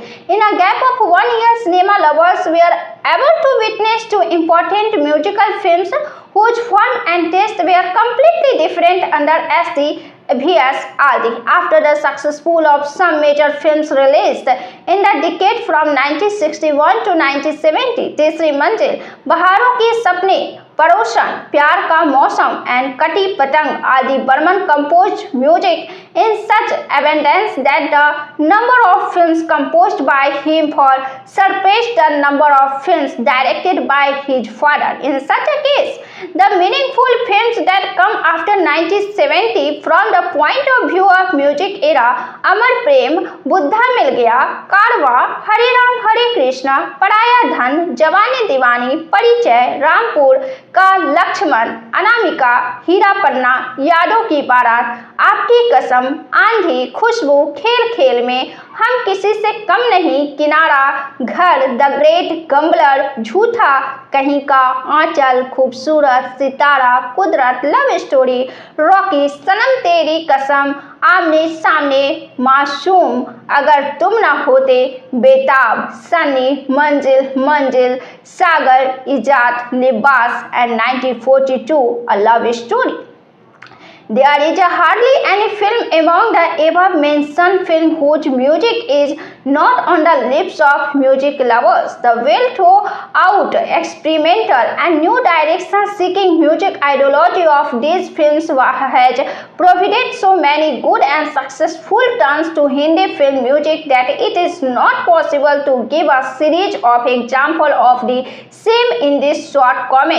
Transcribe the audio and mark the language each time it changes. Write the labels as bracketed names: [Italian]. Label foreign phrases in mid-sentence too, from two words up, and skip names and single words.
[English] In a gap of 1 year, cinema lovers were able to witness two important musical films whose form and taste were completely different under S.D. V.S. Adi. After the successful of some major films released in the decade from 1961 to 1970, Teesri Manzil, Baharon Ki Sapne, Paroshan, Pyar Ka Mausam, and Kati Patang, Adi Burman composed music in such abundance that the number of films composed by him surpassed the number of films directed by his father. In such a case, the meaningful films that come after 1970 from the point of view of music era, Amar Prem, Buddha Mil Gaya, Karwa, Hare Ram Hare Krishna, Paraya Dhan, Jawani Diwani, Parichay, Rampur का लक्ष्मण, अनामिका, हीरा पन्ना, यादों की बारात, आपकी कसम, आंधी, खुशबू, खेल खेल में, हम किसी से कम नहीं, किनारा, घर, द ग्रेट गम्बलर, झूठा, कहीं का, आंचल, खूबसूरत, सितारा, कुदरत, लव स्टोरी, रॉकी, सनम तेरी कसम, आमने सामने, मासूम, अगर तुम न होते, बेताब, सनी, मंजिल, मंजिल, सागर, इजाद, लिबास, and 1942, a love story. There is hardly any film among the above mentioned film whose music is not on the lips of music lovers. The well-thought-out, experimental, and new direction-seeking music ideology of these films has provided so many good and successful turns to Hindi film music that it is not possible to give a series of examples of the same in this short comment.